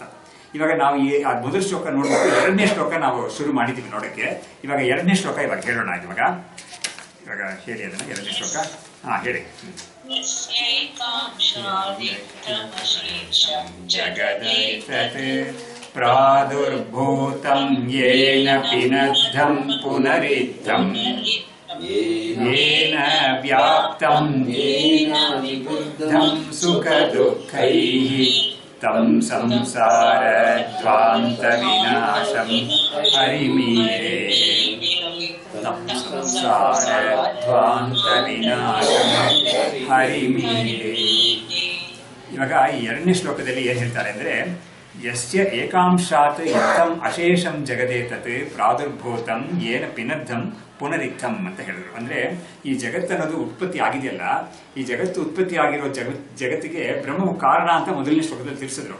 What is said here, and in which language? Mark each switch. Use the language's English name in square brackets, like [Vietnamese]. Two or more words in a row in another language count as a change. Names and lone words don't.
[Kannada] ಇವಾಗ ನಾವು ಈ ಮೊದಲ ಶ್ಲೋಕ ನೋಡ್ಬೇಕು, ಎರಡನೇ ಶ್ಲೋಕ ನಾವು ಶುರು ಮಾಡಿದ್ದೀವಿ ನೋಡಕ್ಕೆ. ಇವಾಗ ಎರಡನೇ ಶ್ಲೋಕ ಇವಾಗ ಹೇಳೋಣ. ಇವಾಗ ಹೇಳಿ ಅದನ್ನ ಎರಡನೇ ಶ್ಲೋಕ. ಹೇಳಿ. [Sanskrit] ಪ್ರಾದುರ್ಭೂತಂ ಯೇನ ಪಿನದ್ಧಂ ಪುನರಿದ್ಧಂ येन व्याप्तं येन निबद्धं सुखदुःखैः तं संसारध्वान्तविनाशं हरिमीरे. तं संसारध्वान्तविनाशं हरिमीरे. [Kannada] ಇವಾಗ ಈ ಎರಡನೇ ಶ್ಲೋಕದಲ್ಲಿ ಏನ್ ಹೇಳ್ತಾರೆ ಅಂದ್ರೆ, [Sanskrit] ಯಸ್ಯ ಏಕಾಂಶಾತ್ ಯತ್ತಂ ಅಶೇಷಂ ಜಗದೇ ತತ್ ಪ್ರಾದುರ್ಭೂತಂ ಯೇನ ಪಿನದ್ಧಂ ಪುನರಿಕ್ತಂ [Kannada] ಅಂತ ಹೇಳಿದ್ರು. ಅಂದ್ರೆ ಈ ಜಗತ್ತನ್ನೋದು ಉತ್ಪತ್ತಿ ಆಗಿದೆಯಲ್ಲ, ಈ ಜಗತ್ತು ಉತ್ಪತ್ತಿ ಆಗಿರೋ ಜಗತ್ತಿಗೆ ಬ್ರಹ್ಮವು ಕಾರಣ ಅಂತ ಮೊದಲನೇ ಶ್ಲೋಕದಲ್ಲಿ ತಿಳಿಸಿದ್ರು.